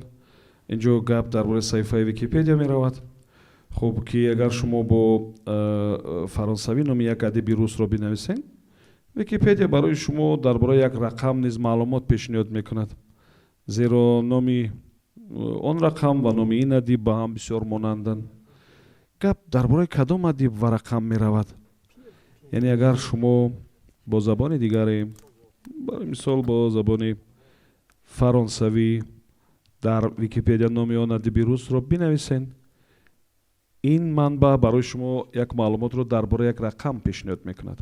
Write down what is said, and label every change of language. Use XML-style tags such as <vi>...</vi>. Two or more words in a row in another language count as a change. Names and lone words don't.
<tg>инҷо гап дар бораи саҳифаи википедия меравад. хуб ки агар шумо бо фаронсавӣ номи як адиби русро бинависед, википедия барои шумо дар бораи як рақам низ маълумот пешниҳод мекунад, зеро номи он рақам ва номи ин адиб ба ҳам бисёр монанданд. гап дар бораи кадом адиб ва рақам меравад?</tg> <fa>یعنی اگر شما با زبان دیگری برای مثال با زبان فرانسوی در ویکیپدیا نام آن ادیب روس را بنویسید، این منبع برای شما یک معلومات رو درباره یک رقم پیشنهاد میکند.</fa>